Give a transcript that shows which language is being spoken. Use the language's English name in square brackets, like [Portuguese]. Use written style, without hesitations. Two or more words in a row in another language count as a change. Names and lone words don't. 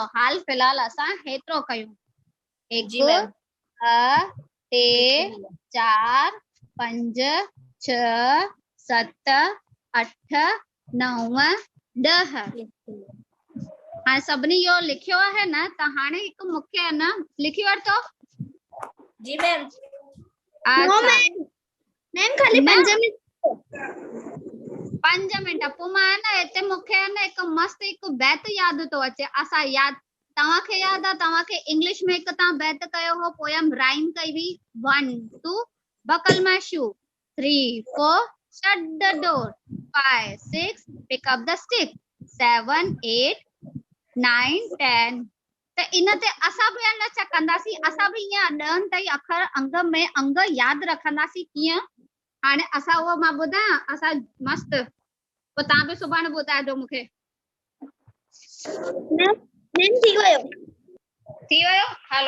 [Sindhi] हाल फिलहाल असां हेतिरो कयूं 1 2 टे 4 5 6 7 8 9 10। हाणे सभिनी इहो लिखियो आहे न, त हाणे हिकु मूंखे आहे न लिखी वठो। जी मैम। मैम खाली 5 मिंट पोइ मां न हिते मूंखे आहे न हिकु मस्त हिकु बैत यादि थो अचे। असां तव्हांखे यादि आहे, तव्हांखे इंग्लिश में हिकु तव्हां बैत कयो हो, [English] poem rhyme [Sindhi] कई हुई [English] 1 2 buckle my shoe 3 4 shut the door 5 6 pick up the stick 7 8 9 10। [Sindhi] त इन ते असां बि न छा कंदासीं, असां बि ईअं 10 ताईं अखर अंग यादि रखंदासीं। कीअं? हाणे असां उहो मां ॿुधायां असां मस्त, पोइ तव्हां बि सुभाणे ॿुधाइजो मूंखे। थी वियो हलो।